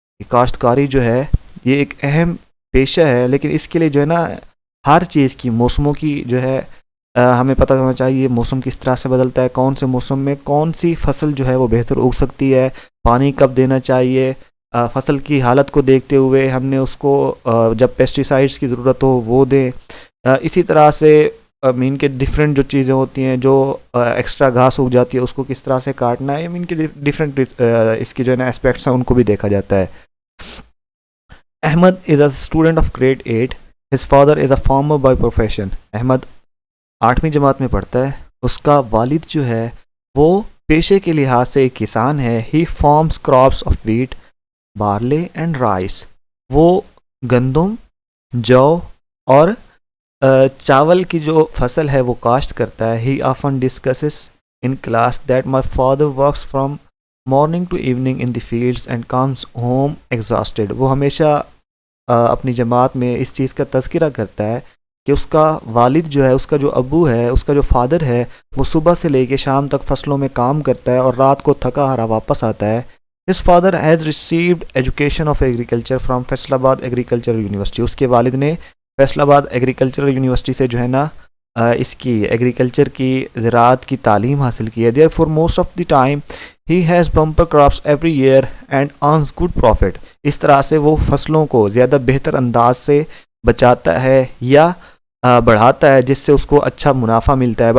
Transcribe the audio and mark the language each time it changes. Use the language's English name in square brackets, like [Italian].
[Urdu] کاشتکاری جو ہے یہ ایک اہم پیشہ ہے, لیکن اس کے لیے جو ہے نا ہر چیز کی, موسموں کی جو ہے ہمیں پتہ ہونا چاہیے, موسم کس طرح سے بدلتا ہے, کون سے موسم میں کون سی فصل جو ہے وہ بہتر اگ سکتی ہے, پانی کب دینا چاہیے, فصل کی حالت کو دیکھتے ہوئے ہم نے اس کو جب پیسٹیسائڈس کی ضرورت ہو وہ دیں. اسی طرح سے مین کے ڈفرینٹ جو چیزیں ہوتی ہیں, جو ایکسٹرا گھاس اگ جاتی ہے اس کو کس طرح سے کاٹنا ہے, مین کے ڈفرینٹ اس کے جو ہے نا اسپیکٹس ہیں ان کو بھی دیکھا جاتا ہے. [English] Ahmad is a student of grade 8. His father is a farmer by profession. [Urdu] Ahmad 8ویں جماعت میں پڑھتا ہے, اس کا والد جو ہے وہ پیشے کے لحاظ سے ایک کسان ہے. [English] He farms crops of wheat, barley and rice. [Urdu] وہ گندم, جو اور چاول کی جو فصل ہے وہ کاشت کرتا ہے. [English] He often discusses in class that my father works from morning to evening in the fields and comes home exhausted. [Urdu] وہ ہمیشہ اپنی جماعت میں اس چیز کا تذکرہ کرتا ہے کہ اس کا والد جو ہے, اس کا جو ابو ہے, اس کا جو فادر ہے, وہ صبح سے لے کے شام تک فصلوں میں کام کرتا ہے اور رات کو تھکا ہارا واپس آتا ہے. [English] His father has received education of agriculture from Faisalabad agricultural university. [Urdu] اس کے والد نے فیصل آباد ایگریکلچرل یونیورسٹی سے جو ہے نا اس کی ایگریکلچر کی, زراعت کی تعلیم حاصل کی ہے. [English] Therefore most of the time he has bumper crops every year and earns good profit. [Urdu] اس طرح سے وہ فصلوں کو زیادہ بہتر انداز سے بچاتا ہے یا بڑھاتا ہے, جس سے اس کو اچھا منافع ملتا ہے.